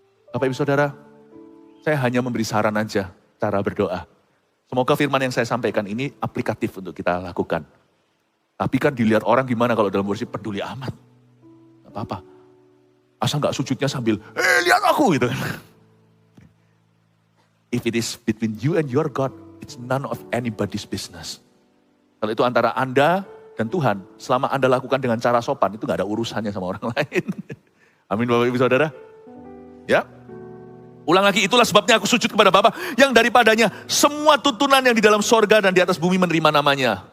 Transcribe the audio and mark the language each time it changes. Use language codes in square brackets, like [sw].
[id] Bapak Ibu Saudara, saya hanya memberi saran aja cara berdoa. Semoga firman yang saya sampaikan ini aplikatif untuk kita lakukan. Tapi kan dilihat orang gimana kalau dalam worship, peduli amat. Gak apa-apa. Asal gak sujudnya sambil, lihat aku gitu kan. [en] If it is between you and your God, it's none of anybody's business. [id] Kalau itu antara Anda dan Tuhan, selama Anda lakukan dengan cara sopan, itu gak ada urusannya sama orang lain. Amin Bapak Ibu Saudara. Ya. Ulang lagi, itulah sebabnya aku sujud kepada Bapa yang daripadanya semua tuntunan yang di dalam sorga dan di atas bumi menerima namanya.